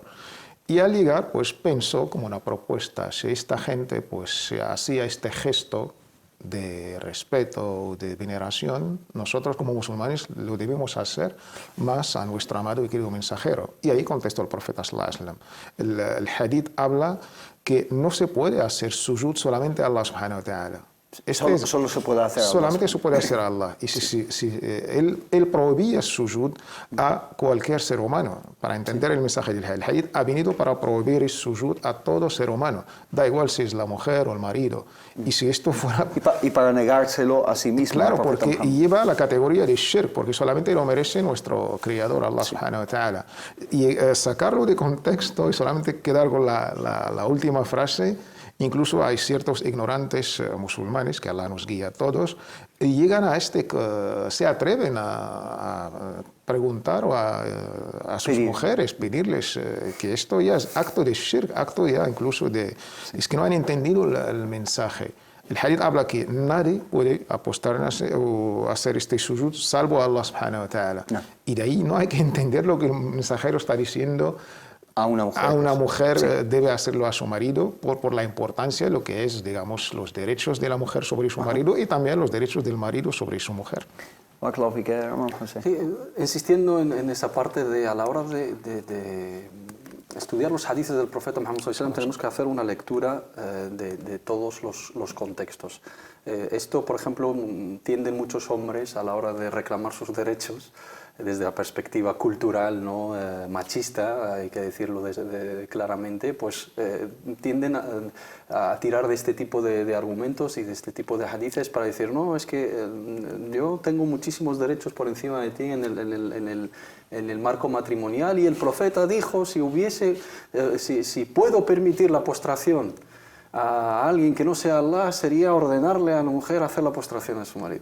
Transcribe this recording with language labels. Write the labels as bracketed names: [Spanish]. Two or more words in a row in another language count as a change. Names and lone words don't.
[Spanish] Y al llegar pues pensó como una propuesta: si esta gente pues hacía este gesto de respeto, de veneración, nosotros como musulmanes lo debemos hacer más a nuestro amado y querido mensajero. Y ahí contestó el profeta [Arabic] صلى الله عليه وسلم. [Spanish] El hadith habla que no se puede hacer sujud solamente a [Arabic] الله سبحانه وتعالى. [Spanish] Solo se puede hacer a Allah. Solamente se puede hacer a Allah. Y él prohibía sujud a cualquier ser humano. Para entender el mensaje del hadith, el hadith ha venido para prohibir el sujud a todo ser humano. Da igual si es la mujer o el marido. Y si esto fuera... Y para negárselo a sí mismo. Claro, porque lleva la categoría de shirk, porque solamente lo merece nuestro Creador, [Arabic] الله سبحانه وتعالى. [Spanish] Y sacarlo de contexto y solamente quedar con la última frase. Incluso hay ciertos ignorantes musulmanes, que Allah nos guía a todos, y llegan a se atreven a preguntar o a sus mujeres, pedirles que esto ya es acto de shirk, acto ya incluso de... Es que no han entendido el mensaje. El hadith habla que nadie puede apostarse o hacer este sujud salvo [Arabic] الله سبحانه وتعالى. [Spanish] No. Y de ahí no hay que entender lo que el mensajero está diciendo. A una mujer sí. Debe hacerlo a su marido por la importancia de lo que es, digamos, los derechos de la mujer sobre su marido y también los derechos del marido sobre su mujer. [Arabic] بارك الله فيك, hermano José. [Spanish] Sí, insistiendo en esa parte de a la hora de estudiar los hadices del profeta Muhammad [Arabic] صلى الله عليه وسلم, [Spanish] tenemos que hacer una lectura de todos los contextos. Esto, por ejemplo, tienden muchos hombres a la hora de reclamar sus derechos desde la perspectiva cultural, ¿no? Machista, hay que decirlo claramente, pues tienden a tirar de este tipo de argumentos y de este tipo de hadices para decir, no, es que yo tengo muchísimos derechos por encima de ti en el marco matrimonial, y el profeta dijo, si puedo permitir la postración a alguien que no sea Allah, sería ordenarle a la mujer hacer la postración a su marido.